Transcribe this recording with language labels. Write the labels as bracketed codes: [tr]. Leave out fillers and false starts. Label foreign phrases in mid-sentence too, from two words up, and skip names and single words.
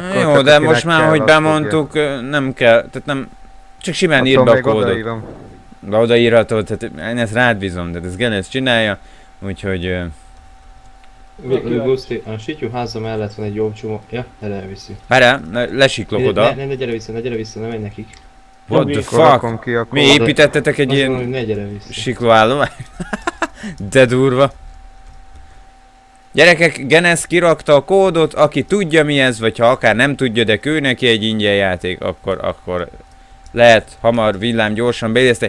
[hu] Jó, de most már, hogy bemondtuk, nem kell, tehát nem... Csak simán írd be a kódot. Odaírhatod, tehát én ezt rád bízom, de ez Genesz csinálja, úgyhogy... Guszti, a Sityu háza mellett van egy jobb csomó. Ja, erre elviszi. Várjál, lesiklok oda. Ne gyere vissza, ne menj nekik. [en] What the fuck? [hu] Mi építettetek egy ilyen siklóállományt? De durva. Gyerekek, Genesz kirakta a kódot, aki tudja mi ez, vagy ha akár nem tudja, de kő neki egy ingyen játék, akkor lehet hamar, villám, gyorsan bejegyezte.